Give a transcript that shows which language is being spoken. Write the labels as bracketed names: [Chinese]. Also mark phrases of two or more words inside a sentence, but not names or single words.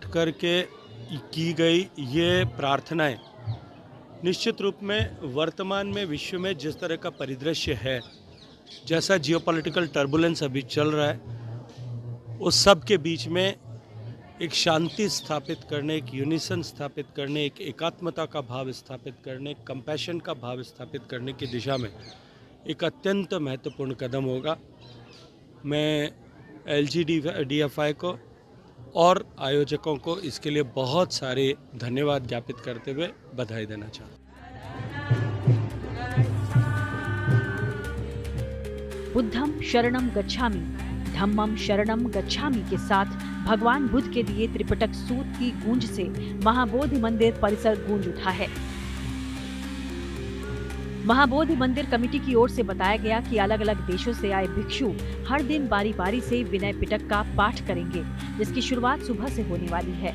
[Hindi] कर के की गई ये प्रार्थनाएं निश्चित रूप में वर्तमान में विश्व में जिस तरह का परिदृश्य है, जैसा [English] geopolitical turbulence [Hindi] अभी चल रहा है, उस सब के बीच में एक शांति स्थापित करने, एक यूनिसन स्थापित करने, एक एकात्मता का भाव स्थापित करने, कंपैशन का भाव स्थापित करने की दिशा में एक अत्यंत महत्वपूर्ण कदम होगा। मैं LGDFI को और आयोजकों को इसके लिए बहुत सारे धन्यवाद ज्ञापित करते हुए बधाई देना चाहता हूँ। [Pali] बुद्धम शरणम गच्छामि, धम्मम शरणम गच्छामि [Hindi] के साथ भगवान बुद्ध के दिए त्रिपिटक सूत की गूंज से महाबोधि मंदिर परिसर गूंज उठा है। महाबोधि मंदिर कमेटी की ओर से बताया गया कि अलग अलग देशों से आए भिक्षु हर दिन बारी बारी से विनय पिटक का पाठ करेंगे, जिसकी शुरुआत सुबह से होने वाली है।